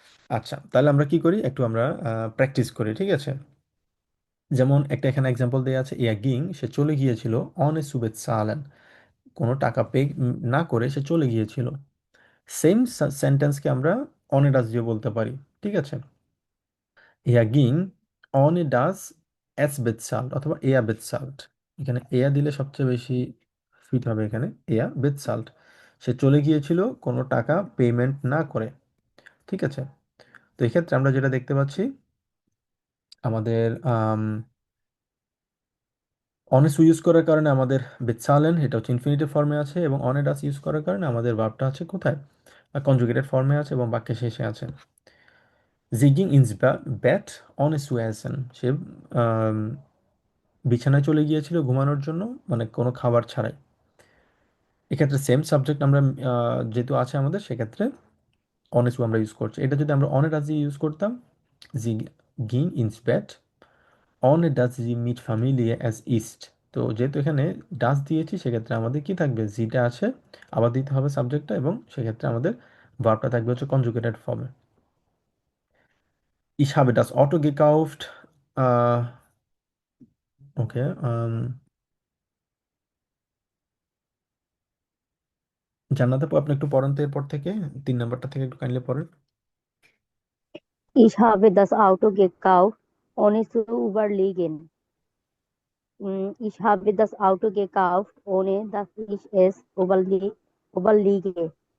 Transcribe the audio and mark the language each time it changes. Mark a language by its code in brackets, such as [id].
[bn] আচ্ছা, তাহলে আমরা কি করি, একটু আমরা প্র্যাকটিস করি, ঠিক আছে? যেমন একটা এখানে এক্সাম্পল দেওয়া আছে, ইয়া গিং, সে চলে গিয়েছিল অনে সুবেত সালেন, কোনো টাকা পে না করে সে চলে গিয়েছিল। সেম সেন্টেন্সকে আমরা অনে ডাস দিয়ে বলতে পারি। ঠিক আছে, [de] Er ging ohne das es bezahlt অথবা er bezahlt। [bn] এখানে এয়া দিলে সবচেয়ে বেশি ফিট হবে, এখানে er bezahlt। সে চলে গিয়েছিল কোনো টাকা পেমেন্ট না করে। ঠিক আছে, তো এক্ষেত্রে আমরা যেটা দেখতে পাচ্ছি, আমাদের অনেস্ট ইউজ করার কারণে আমাদের বেচালেন, এটা হচ্ছে ইনফিনিটিভ ফর্মে আছে, এবং অনে ডাস ইউজ করার কারণে আমাদের ভার্বটা আছে কোথায়? কনজুগেটেড ফর্মে আছে, এবং বাক্যের শেষে আছে। [de] Sie ging ins Bett ohne zu essen। [bn] সে আম, বিছানায় চলে গিয়েছিল ঘুমানোর জন্য, মানে কোনো খাবার ছাড়াই। এক্ষেত্রে সেম সাবজেক্ট আমরা যেহেতু আছে আমাদের, সেক্ষেত্রে অনেস্ট আমরা ইউজ করছি। এটা যদি আমরা অনে ডাজ ইউজ করতাম, জি গিং ইনস ব্যাট অনে does G meet ফ্যামিলিয়ে as east. তো যেহেতু এখানে ডাজ দিয়েছি, সেক্ষেত্রে আমাদের কি থাকবে, জিটা আছে, আবার দিতে হবে সাবজেক্টটা, এবং সেক্ষেত্রে আমাদের ভার্বটা থাকবে হচ্ছে কনজুগেটেড ফর্মে। [de] Ich habe das Auto gekauft। [bn] ওকে, জান্নাত আপু, আপনি একটু পড়েন তো এরপর থেকে, 3 নাম্বারটা থেকে একটু কাইন্ডলি পড়েন। [de] Ich habe das Auto gekauft, ohne zu überlegen. Ich habe das Auto gekauft, ohne dass ich es überlege.